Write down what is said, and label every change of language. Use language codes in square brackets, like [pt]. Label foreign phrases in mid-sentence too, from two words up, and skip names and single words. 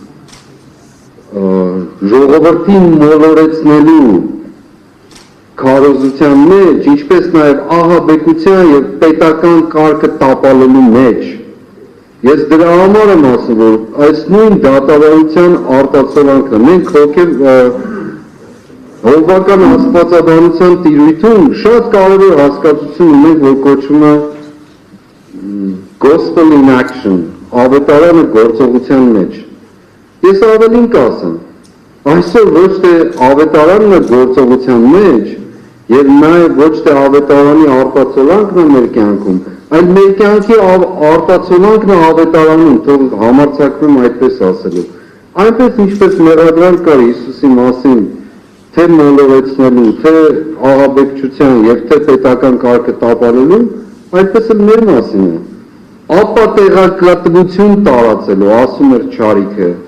[hy] ժողովրդին մոլորեցնելու քարոզության մեջ, ինչպես նաև ահաբեկության եւ պետական կարգը տապալելու մեջ։ Ես դրա համար եմ ասում, որ այս նույն դատավարության արտացոլանքն է։ Մենք հովվական աստվածաբանության տիրույթում շատ կարևոր հասկացություն ունենք, որ կոչվում է [en] gospel in action, [hy] ավետարանը գործողության մեջ։ Ես ավելին կասեմ, այսօր ոչ թե ավետարանն է գործողության մեջ, եւ նաեւ ոչ թե ավետարանի արտացոլանքն է մեր կյանքում, այլ մեր կյանքի արտացոլանքն է ավետարանում, թող համարձակվեմ այդպես ասելու։ Այնպես ինչպես մեղադրանք կար Հիսուսի մասին, թե մոլորեցնելու, թե աղաբեկչության եւ թե պետական կարգը տապալելու, այդպես էլ մեր մասին է։ Ապա տեղեկատվություն տարածելու, ասում էր Չարիքը,